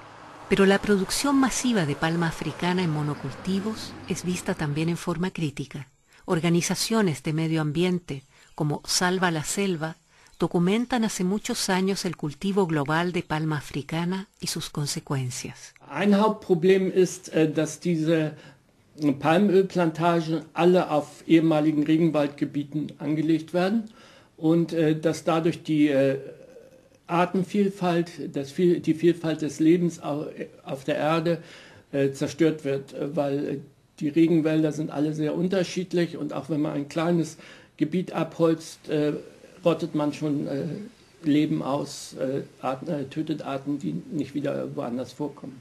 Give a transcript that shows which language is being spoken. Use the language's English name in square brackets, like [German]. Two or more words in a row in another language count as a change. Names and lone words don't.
[Spanish] Pero la producción masiva de palma africana en monocultivos es vista también en forma crítica. Organizaciones de medio ambiente como Salva la Selva documentan hace muchos años el cultivo global de palma africana y sus consecuencias. [German] Ein Hauptproblem ist, dass diese Palmölplantagen alle auf ehemaligen Regenwaldgebieten angelegt werden und dass dadurch die Artenvielfalt, die Vielfalt des Lebens auf der Erde zerstört wird, weil die Regenwälder sind alle sehr unterschiedlich und auch wenn man ein kleines Gebiet abholzt, rottet man schon Leben aus, tötet Arten, die nicht wieder woanders vorkommen.